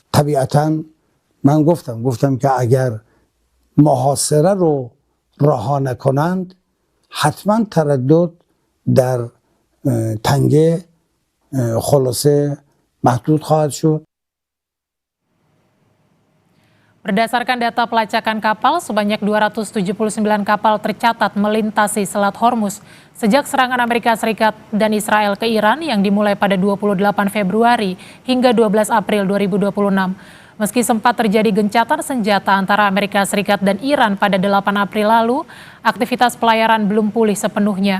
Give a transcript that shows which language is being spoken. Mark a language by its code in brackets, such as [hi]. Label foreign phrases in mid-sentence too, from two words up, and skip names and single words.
[fa] طبیعتاً من گفتم که اگر محاصره رو رها نکنند، حتما تردد در تنگه خلاصه محدود خواهد شد. [id] Berdasarkan data pelacakan kapal, sebanyak 279 kapal tercatat melintasi Selat Hormuz sejak serangan Amerika Serikat dan Israel ke Iran yang dimulai pada 28 Februari hingga 12 April 2026. Meski sempat terjadi gencatan senjata antara Amerika Serikat dan Iran pada 8 April lalu, aktivitas pelayaran belum pulih sepenuhnya.